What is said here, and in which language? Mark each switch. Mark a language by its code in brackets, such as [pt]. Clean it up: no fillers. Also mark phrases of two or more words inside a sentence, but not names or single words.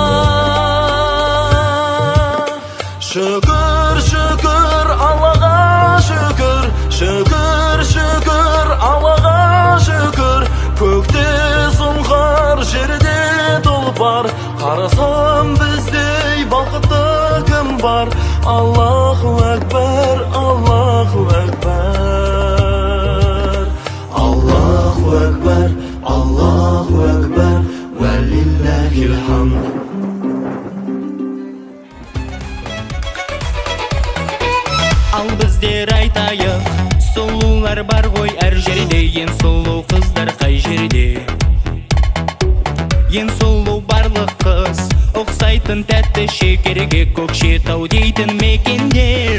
[kk] Шүкір, шүкір Аллаға шүкір, шүкір, шүкір Аллаға шүкір. Көкте сұңқар, жерде тұлпар, қарасам біздей бақытты кім бар? [ar] الله أكبر، الله أكبر. الله أكبر، الله أكبر، ولله الحمد. [kk] Ал біздер айтайық, сұлулар бар ғой әр жерде. Ең сұлу қыздар қай жерде? Ең сұлу барлық қыз ұқсайтын тәтті шекерге, Көкшетау дейтін мекендер.